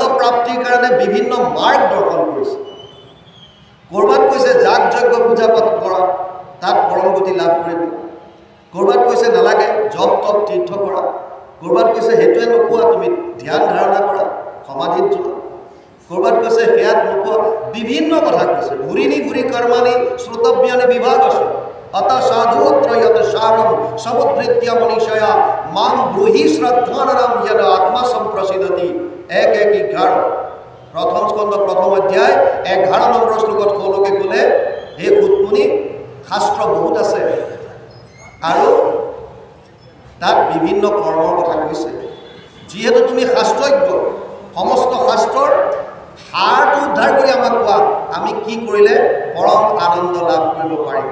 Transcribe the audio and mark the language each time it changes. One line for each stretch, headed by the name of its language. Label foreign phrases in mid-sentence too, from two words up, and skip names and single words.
Assamese: প্ৰাপ্তিৰ কাৰণে বিভিন্ন মাৰ্গ দৰ্শন কৰিছে ক'ৰবাত কৈছে যাগ যজ্ঞ পূজা পাঠ কৰা তাত পৰম গতি লাভ কৰিব ক'ৰবাত কৈছে নালাগে জপ তপ তীৰ্থ কৰা ক'ৰবাত কৈছে সেইটোৱে নোপোৱা তুমি ধ্যান ধাৰণা কৰা সমাধিত যোৱা ক'ৰবাত কৈছে সেয়াত নোপোৱা বিভিন্ন কথা কৈছে
Sanskrit: ঘূৰিনি ঘূৰি কৰ্মানি শ্ৰোতব্যানি
Assamese: বিভাগ আছে
Sanskrit: अत साधुत्र यत सारम समुद्रित्य मनीषया माम ब्रूहि श्रद्धानरम यद आत्मा संप्रसिद्धति
Assamese: 1:11 প্ৰথম স্কন্ধ প্ৰথম অধ্যায় 11 নম্বৰ শ্লোকত সৌলোকে ক'লে, হে সুতমুনি, শাস্ত্ৰ বহুত আছে আৰু তাত বিভিন্ন কৰ্মৰ কথা কৈছে। যিহেতু তুমি শাস্ত্ৰজ্ঞ, সমস্ত শাস্ত্ৰৰ সাৰটো উদ্ধাৰ কৰি আমাক কোৱা, আমি কি কৰিলে পৰম আনন্দ লাভ কৰিব পাৰিম।